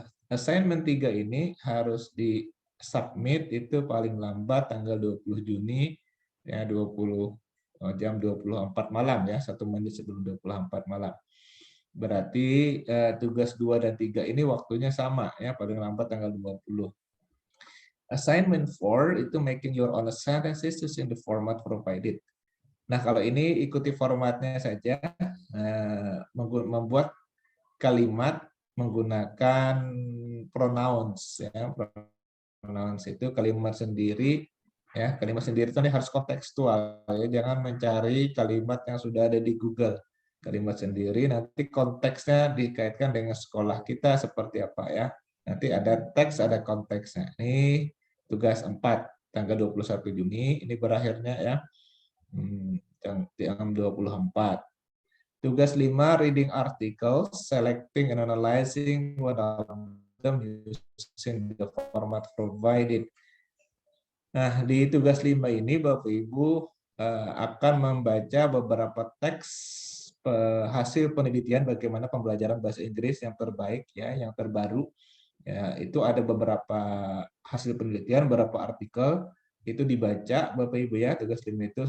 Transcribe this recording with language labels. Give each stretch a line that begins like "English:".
Indonesian: Assignment 3 ini harus di submit itu paling lambat tanggal 20 Juni ya, jam 24 malam ya, 1 menit sebelum 24 malam. Berarti tugas 2 dan 3 ini waktunya sama ya, paling lambat tanggal 20.
English: Assignment 4
Indonesian: itu
English: making your own sentences using the format provided.
Indonesian: Nah, kalau ini ikuti formatnya saja, membuat kalimat menggunakan pronouns ya. Pronouns itu kalimat sendiri ya, kalimat sendiri itu harus kontekstual ya, jangan mencari kalimat yang sudah ada di Google. Kalimat sendiri nanti konteksnya dikaitkan dengan sekolah kita seperti apa ya. Nanti ada teks, ada konteksnya. Ini tugas 4 tanggal 21 Juni ini berakhirnya ya. Jam 24. Tugas 5
English: reading articles, selecting and analyzing one of them using the format provided.
Indonesian: Nah, di tugas 5 ini Bapak Ibu akan membaca beberapa teks hasil penelitian bagaimana pembelajaran bahasa Inggris yang terbaik ya, yang terbaru. Ya, itu ada beberapa hasil penelitian, beberapa artikel itu dibaca Bapak Ibu ya, tugas 5 itu.